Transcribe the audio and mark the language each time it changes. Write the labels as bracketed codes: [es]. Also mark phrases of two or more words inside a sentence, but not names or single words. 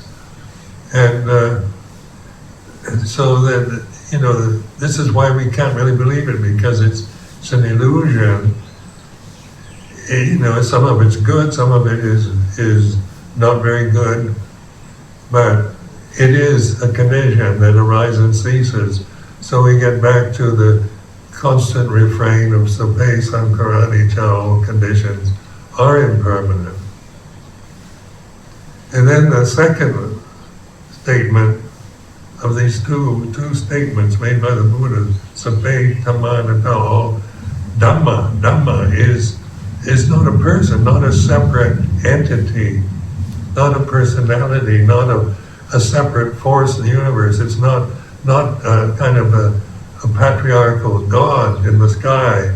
[en] And so that, this is why we can't really believe it, because it's an illusion. Some of it's good, some of it is not very good, but it is a condition that arises and ceases. So we get back to the constant refrain of [pi] sabbe sankhara anicca, [en] all conditions are impermanent. And then the second statement of these two statements made by the Buddha, [pi] sabbe dhamma anatta, [en] all Dhamma is not a person, not a separate entity, not a personality, not a separate force in the universe. It's not kind of a patriarchal God in the sky.